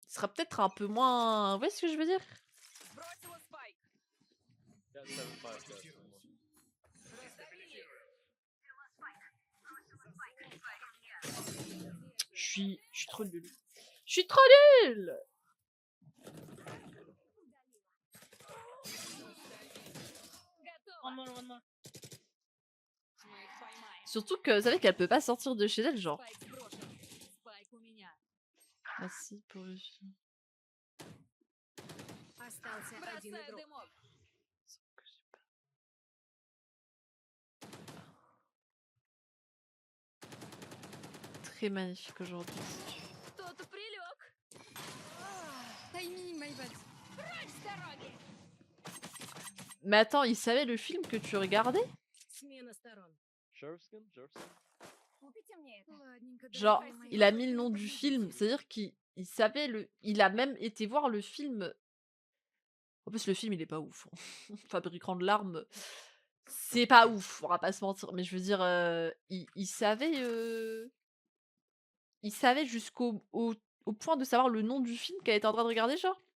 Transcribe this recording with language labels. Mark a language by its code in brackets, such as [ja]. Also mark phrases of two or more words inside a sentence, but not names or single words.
[fr] il sera peut-être un peu moins... Vous voyez ce que je veux dire? [en] Yeah, 7-5, yeah. [fr] Je suis trop nul. Je suis trop nul. [en] One more. [fr] Surtout que vous savez qu'elle peut pas sortir de chez elle, genre. [ru] Спайк у меня. [fr] Merci pour le film. [ru] Остался один Бросаю игрок. дымок. [fr] Très magnifique aujourd'hui. [ru] Кто-то прилег. [en] Timing, my bad. [ru] Прочь с дороги. [fr] Mais attends, il savait le film que tu regardais? [ru] Смена сторон. [en] Sheriffskin? [ru] Купите мне это. Ладненько, [fr] Genre, [ru] дорогая моя. [fr] il a mis le nom du film, c'est-à-dire qu'il savait le... Il a même été voir le film... En plus, le film, il est pas ouf. Fabricant de larmes, c'est pas ouf, on va pas se mentir. Mais je veux dire, il savait... Il savait jusqu'au au point de savoir le nom du film qu'elle était en train de regarder, genre?